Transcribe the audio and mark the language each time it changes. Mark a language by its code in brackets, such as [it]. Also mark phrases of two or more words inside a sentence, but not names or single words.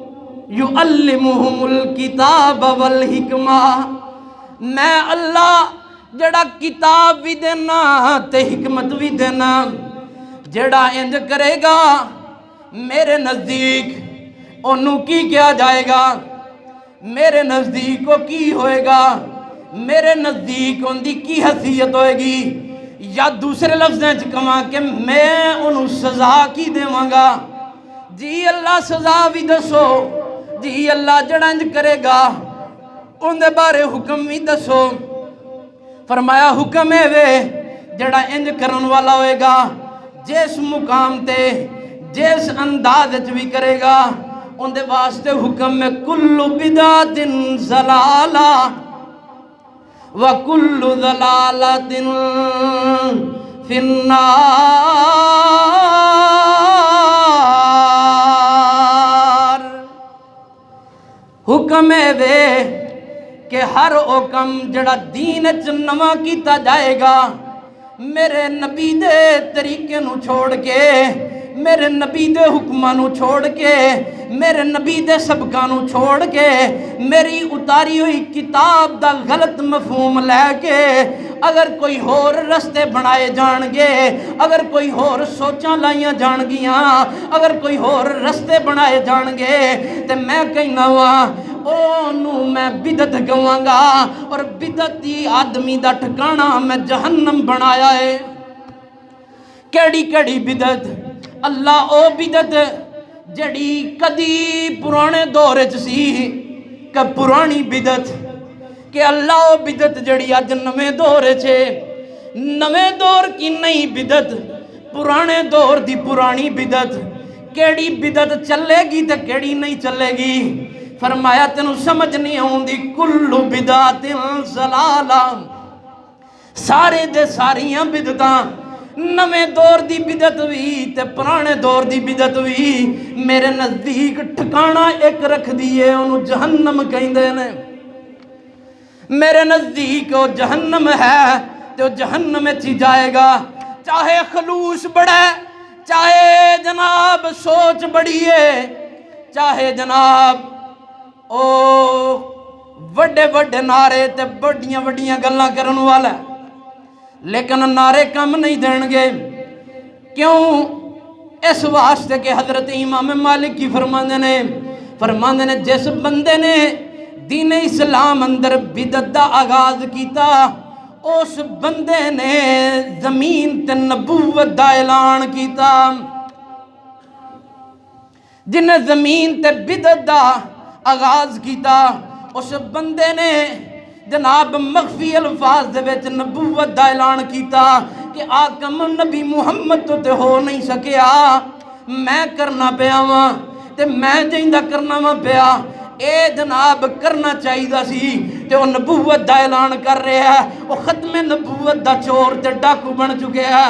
[ar] یعلمہم الکتاب والحکمہ، [pa] میں اللہ جڑا کتاب بھی دینا تے حکمت بھی دینا، جڑا انج کرے گا میرے نزدیک انہوں کی کیا جائے گا، میرے نزدیک کو کی ہوئے گا، میرے نزدیک ان دی کی حیثیت ہوئے گی، یا دوسرے لفظیں کہاں کہ میں انہوں سزا کی دیواں گا۔ جی اللہ سزا بھی دسو، جی اللہ جڑا انج کرے گا ان دے بارے حکم بھی دسو۔ فرمایا حکم ہے وے جڑا انج کرن والا ہوئے گا، جس مقام تے جس انداز بھی کرے گا، ان دے واسطے حکم میں [ar] کل بدعت ضلالہ وکل ضلالۃ فی النار۔ [pa] حکم ہے دے کہ ہر حکم جڑا دین چ نواں کیتا جائے گا، میرے نبی دے طریقے نو چھوڑ کے، میرے نبی دے حکماں نو چھوڑ کے، میرے نبی دے سبقاں نو چھوڑ کے، میری اتاری ہوئی کتاب دا غلط مفہوم لے کے اگر کوئی ہور رستے بنائے جان گے، اگر کوئی ہور سوچاں لائیاں جان گیاں، اگر کوئی ہور رستے بنائے جان گے تے میں کہنا وا اونوں میں بدعت کہواں گا، اور بدعت دی آدمی دا ٹھکانہ میں جہنم بنایا ہے۔ کیڑی کیڑی بدعت؟ اللہ او بدعت جڑی کدی پرانے دور وچ سی کہ پرانی بدعت، کہ اللہ او بدعت جڑی اج نویں دور وچ ہے، نویں دور کی نئی بدعت، پرانے دور دی پرانی بدعت، کیڑی بدعت چلے گی تے کیڑی نہیں چلے گی؟ فرمایا تینوں سمجھ نہیں آوندی، [ar] کل بدعت ضلالہ، [pa] سارے دے ساریاں بدعتاں، نویں دور دی بدعت وی تے پرانے دور دی بدعت وی میرے نزدیک ٹھکانہ ایک رکھ دیئے، انہوں جہنم کہندے نے۔ میرے نزدیک وہ جہنم ہے تو جہنم چی جائے گا، چاہے خلوص بڑھے، چاہے جناب سوچ بڑی ہے، چاہے جناب او وڈے وڈے نعرے تے بڑیاں وڈیاں گلاں کرن والا، لیکن نعرے کم نہیں دین گے۔ کیوں؟ اس واسطے کہ حضرت امام مالک کی فرماندے نے جس بندے نے دین اسلام اندر بدعت دا آغاز کیتا، اس بندے نے زمین تے نبوت دا اعلان کیتا۔ جن زمین تے بدعت دا آغاز کیتا، اس بندے نے جناب مخفی الفاظ دے وچ نبوت دا اعلان کیتا کہ آقا نبی محمد تو تے ہو نہیں سکیا، میں کرنا پیا واں تے میں جیندہ کرنا واں پیا، اے جناب کرنا چاہیے سی تے وہ نبوت دا اعلان کر رہے ہیں، وہ ختم نبوت دا چور تے ڈاکو بن چکے ہیں۔